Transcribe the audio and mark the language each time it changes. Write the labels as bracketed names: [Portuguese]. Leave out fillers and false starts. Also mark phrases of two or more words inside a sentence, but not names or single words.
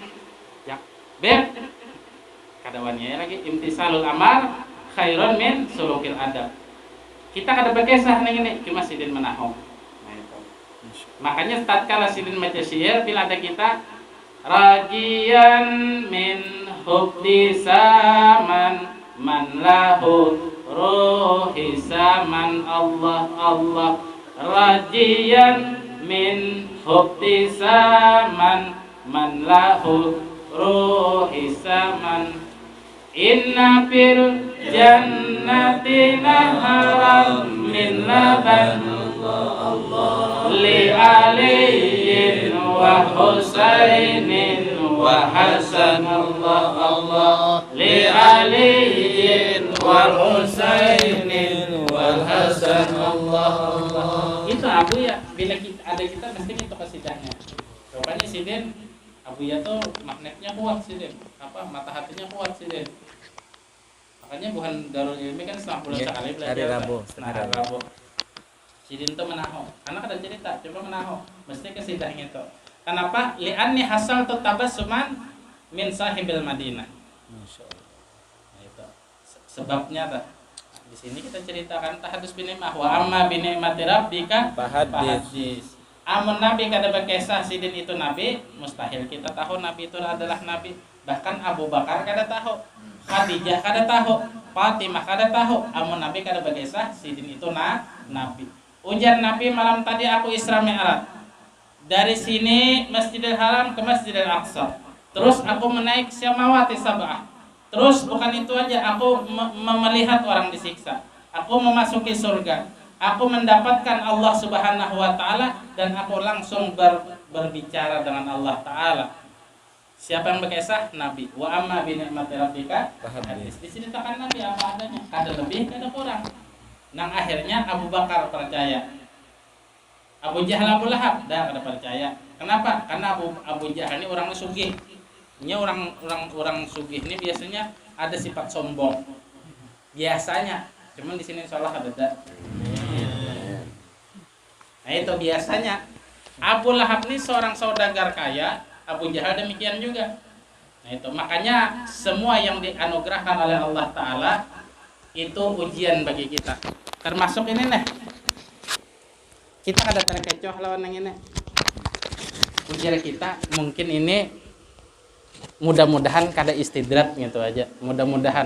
[Banjar] Beb, kadawannya lagi [Arabic] امتثال الأمر خير من سلوك الأدب. [Banjar] Kita kada berkisah nih ini, cuma Sidin menahong. Nah itu. Makanya tatkala Sidin baca syair, bila ada kita [Arabic] رجيا من حب ثمن من له روحي ثمن الله الله رجيا من حب ثمن من له روحي ثمن إن في الجنة نهرا من لبن لعلي وحسين وحسن الله الله لعلي وحسين وحسن الله الله li aliyin wa husainin wa hasan Allah Allah. [Banjar] Itu Abu ya, bila kita ada kita mesti itu kesidahnya. Rupanya Sidin Abu ya tuh magnetnya kuat Sidin, apa mata hatinya kuat Sidin. Makanya bukan Darul Ilmi kan setengah bulan sekali belajar. Hari Rabu, hari Rabu. Sidin tuh menaho. Anak ada cerita, coba menaho. Mesti kesidahnya tuh. Kenapa? [Arabic] لأني حصلت تبسما من صاحب المدينة. [Banjar] Masyaallah. Nah, itu sebabnya tuh. Di sini kita ceritakan [Arabic] التحدث بالنعمة وأما بنعمة ربك فحدث. [Banjar] Amun Nabi kada berkisah Sidin itu Nabi, mustahil kita tahu Nabi itu adalah Nabi. Bahkan Abu Bakar kada tahu, Khadijah kada tahu, Fatimah kada tahu. Amun Nabi kada berkisah Sidin itu Nabi. Ujar Nabi malam tadi aku Isra Mi'raj. Dari sini Masjidil Haram ke Masjidil Aqsa. Terus aku menaik [Arabic] سماوات سبع. [Banjar] Terus bukan itu aja, aku melihat orang disiksa. Aku memasuki surga. Aku mendapatkan Allah [Arabic] سبحانه وتعالى [Banjar] dan aku langsung berbicara dengan Allah taala. Siapa yang berkisah? Nabi. [Arabic] وأما بنعمة ربك حدث. [Banjar] Diceritakan Nabi apa adanya, kada lebih kada kurang. Nang akhirnya Abu Bakar percaya. Abu Jahal Abu Lahab dah kada percaya. Kenapa? Karena Abu Jahal ini orangnya sugih. Ini orang sugih ini biasanya ada sifat sombong. Biasanya, cuman di sini insyaallah ada. Nah itu biasanya. Abu Lahab ini seorang saudagar kaya, Abu Jahal demikian juga. Nah itu makanya semua yang dianugerahkan oleh Allah Taala itu ujian bagi kita. Termasuk ini nih. Kita ada terkecoh lawan yang ini. Ujian kita mungkin ini mudah-mudahan kada istidrat gitu aja, mudah-mudahan.